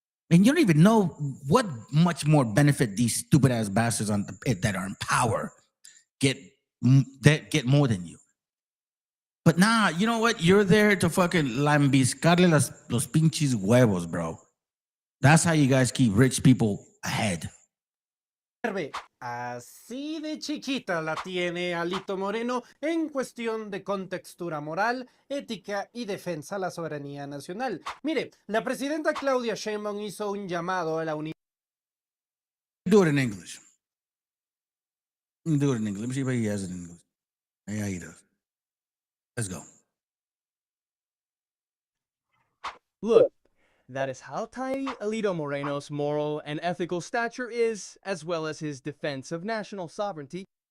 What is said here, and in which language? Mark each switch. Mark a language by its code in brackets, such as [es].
[en] And you don't even know what much more benefit these stupid ass bastards that are in power get more than you. But nah, you know what? You're there to fucking [es] lambiscarle los pinches huevos, [en] bro. That's how you guys keep rich people ahead. [es] Así de chiquita la tiene Alito Moreno en cuestión de contextura moral, ética y defensa a la soberanía nacional. Mire, la presidenta Claudia Sheinbaum hizo un llamado a la unidad. [en] Do it in English. Do it in English. Let me see if he has it in English. Yeah, he does. Let's go. Look, that is how tiny Alito Moreno's moral and ethical stature is, as well as his defense of national sovereignty.